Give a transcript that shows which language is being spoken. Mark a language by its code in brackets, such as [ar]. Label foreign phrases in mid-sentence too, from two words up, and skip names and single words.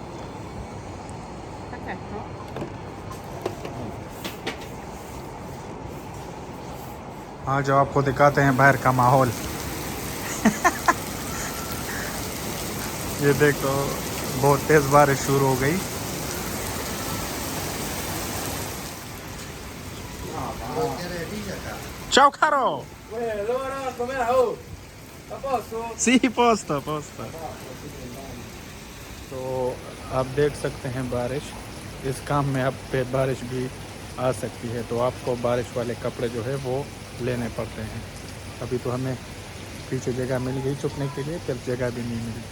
[hi] आज आपको दिखाते हैं बाहर का माहौल। ये देखो बहुत तेज़ बारिश शुरू हो गई। [it] Ciao caro! Allora com'era? Oh, a posto? Sì, posto, posto। [hi] तो आप देख सकते हैं बारिश, इस काम में आप पे बारिश भी आ सकती है, तो आपको बारिश वाले कपड़े जो है वो लेने पड़ते हैं। अभी तो हमें पीछे जगह मिल गई छुपने के लिए, फिर जगह भी नहीं मिलती।